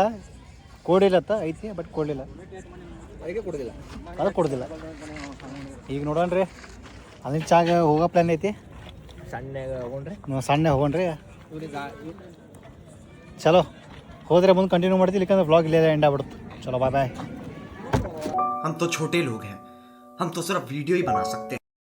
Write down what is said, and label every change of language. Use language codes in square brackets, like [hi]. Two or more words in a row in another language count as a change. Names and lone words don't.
[kn] ಕೊಡಿಲ್ಲತ್ತ ಐತಿ, ಬಟ್ ಕೊಡಲಿಲ್ಲ. ಅದು ಕೊಡೋದಿಲ್ಲ. ಈಗ ನೋಡೋಣ್ರಿ ಅಲ್ಲಿನ ಚಾಗ ಹೋಗೋ ಪ್ಲ್ಯಾನ್ ಐತಿ. ಸಣ್ಣ ಹೋಗೋಣ್ರಿ. ಚಲೋ ಹೋದ್ರೆ ಮುಂದೆ ಕಂಟಿನ್ಯೂ ಮಾಡ್ತೀವಿ. ಇಲ್ಲಕಂದ್ರೆ ವ್ಲಾಗ್ ಇಲ್ಲೇ ಎಂಡ್ ಆಗ್ಬಿಡುತ್ತೆ. [en] ಚಲೋ bye bye. [hi] हम तो छोटे लोग हैं, हम तो सिर्फ वीडियो ही बना सकते हैं.